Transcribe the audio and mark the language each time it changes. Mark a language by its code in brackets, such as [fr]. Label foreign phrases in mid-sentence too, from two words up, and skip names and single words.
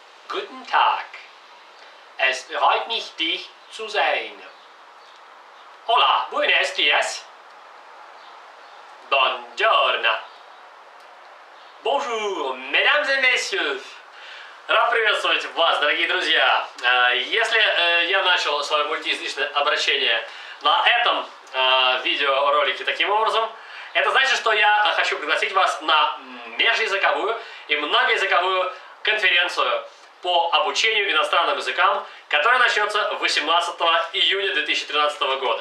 [de] Guten Tag. Es freut mich, dich zu sehen. [es] Hola, buenos dias. Buongiorno. [fr] Bonjour, mesdames et messieurs. [ru] Рад приветствовать вас, дорогие друзья. Если я начал свое мультиязычное обращение на этом видеоролике таким образом, это значит, что я хочу пригласить вас на межязыковую и многоязыковую конференцию по обучению иностранным языкам, которая начнется 18 июня 2013 года.